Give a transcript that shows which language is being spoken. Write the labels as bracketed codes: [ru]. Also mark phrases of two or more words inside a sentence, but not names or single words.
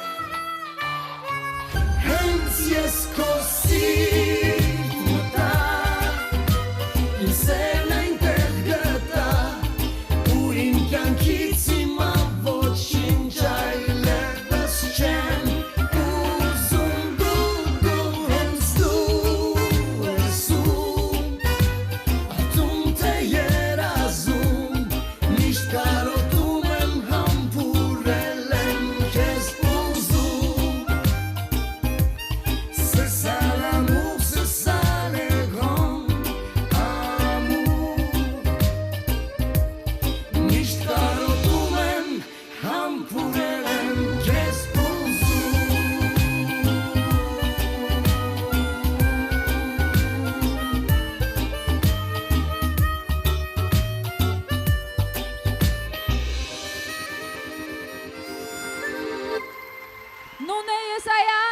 [hy] հենց ես քո սիրտ մտա իմ սերն այնտեղ գտա ու իմ կյանքից հիմա ոչինչ այլևս չեմ ուզում դու հենց դու ես արտում թե երազում միշտ կարոտում եմ համբուրել եմ քեզ ուզում [fr] C'est ça l'amour, c'est ça le grand amour. [hy] Միշտ կարոտում եմ համբուրել եմ քեզ ուզում Նունե Եսայան